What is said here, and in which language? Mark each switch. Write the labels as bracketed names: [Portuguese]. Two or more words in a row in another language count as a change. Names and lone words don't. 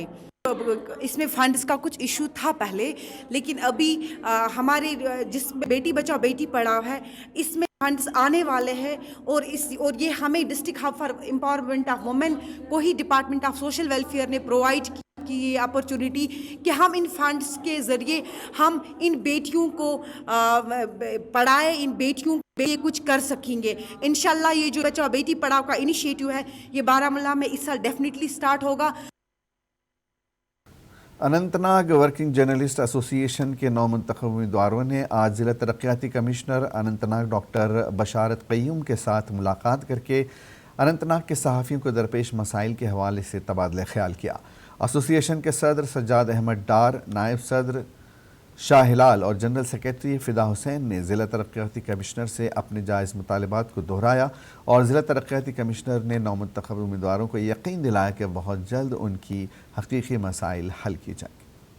[Urdu] اس میں فنڈز کا کچھ ایشو تھا پہلے، لیکن ابھی ہمارے جس بیٹی بچاؤ بیٹی پڑھاؤ ہے اس میں فنڈز آنے والے ہیں اور یہ ہمیں [English] District Hub for Empowerment of Women [Urdu] کو ہی [English] Department of Social Welfare [Urdu] نے پرووائڈ کی یہ اپرچونٹی کہ ہم ان فنڈز کے ذریعے ہم ان بیٹیوں کو پڑھائے، ان بیٹیوں کے لیے کچھ کر سکیں گے۔ انشاءاللہ یہ جو بچاؤ بیٹی پڑھاؤ کا انیشیٹو ہے یہ بارہمولہ میں اس سال [English] definitely start [Urdu] ہوگا۔ اننت ناگ ورکنگ جرنلسٹ ایسوسی ایشن کے 9 منتخب امیدواروں نے آج ضلع ترقیاتی کمشنر اننت ناگ ڈاکٹر بشارت قیوم کے ساتھ ملاقات کر کے اننت ناگ کے صحافیوں کو درپیش مسائل کے حوالے سے تبادلہ خیال کیا۔ ایسوسی ایشن کے صدر سجاد احمد ڈار، نائب صدر شاہ ہلال اور [English] General Secretary [Urdu] فدا حسین نے ضلع ترقیاتی کمشنر سے اپنے جائز مطالبات کو دہرایا اور ضلع ترقیاتی کمشنر نے 9 منتخب امیدواروں کو یقین دلایا کہ بہت جلد ان کی حقیقی مسائل حل کی جائیں گے۔